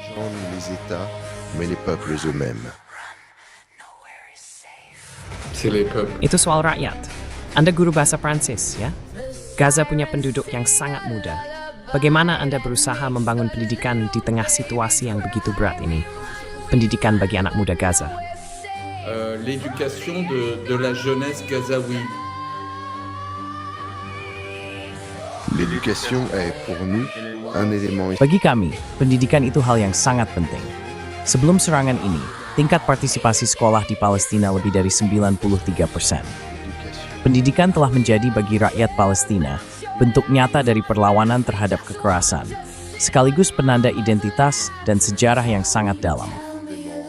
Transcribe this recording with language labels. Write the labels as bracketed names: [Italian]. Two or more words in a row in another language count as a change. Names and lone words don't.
[Indonesian] Itu soal rakyat. Anda guru bahasa Prancis, ya? Gaza punya penduduk yang sangat muda. Bagaimana Anda berusaha membangun pendidikan di tengah situasi yang begitu berat ini? Pendidikan bagi anak muda Gaza. [French] L'éducation de la jeunesse gazaoui. L'éducation est pour nous un élément. [Indonesian] Bagi kami, pendidikan itu hal yang sangat penting. Sebelum serangan ini, tingkat partisipasi sekolah di Palestina lebih dari 93%. Pendidikan telah menjadi bagi rakyat Palestina bentuk nyata dari perlawanan terhadap kekerasan, sekaligus penanda identitas dan sejarah yang sangat dalam.